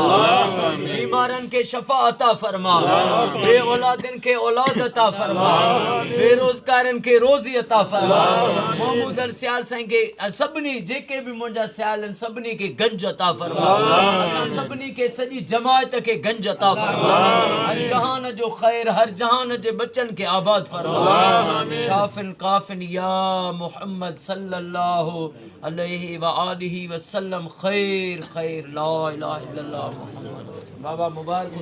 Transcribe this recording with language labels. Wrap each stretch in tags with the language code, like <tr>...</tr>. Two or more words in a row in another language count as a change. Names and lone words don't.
<sd>बीमारनि खे शफ़ा अता फरमा, बे औलादनि खे औलाद अता फरमा, बेरोज़गारनि खे रोज़ी अता फरमा। महमूद सियाल साईं खे सभिनी जेके भी मुंहिंजा सियाल आहिनि सभिनी खे गंज अता फरमा। असां सभिनी खे सॼी जमायत खे गंज अता फरमा। हर जहान जो ख़ैर, हर जहान जे बच्चनि खे आबाद फरमा।</sd> <ar>شاف كاف يا محمد صلى الله عليه وآله وسلم. خير خير لا إله إلا الله محمد.</ar> <sd>बाबा मुबारक।</sd>